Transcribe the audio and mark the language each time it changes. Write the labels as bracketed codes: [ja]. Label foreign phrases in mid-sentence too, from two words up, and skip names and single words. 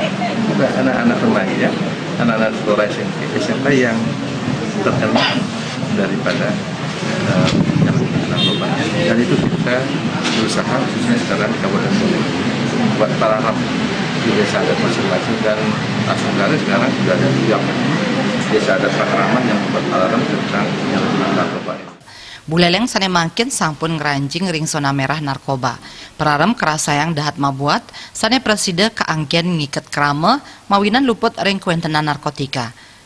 [id] Ada anak-anak remaja, anak-anak sekolah SMP yang terkena daripada penyalahgunaan narkoba. Dan itu kita berusaha khususnya sekarang di Kabupaten Buleleng buat para di desa adat masing-masing, dan sekarang sudah ada yang desa adat Pekraman yang membuat alarm tentang penyalahgunaan narkoba. [ban] Buleleng sane mangkin sampun ngeranjing ring zona merah narkoba. Prarem kerasayang dahat mabuat sane preside kaangken ngiket krama mawinan luput ring kuentenan narkotika.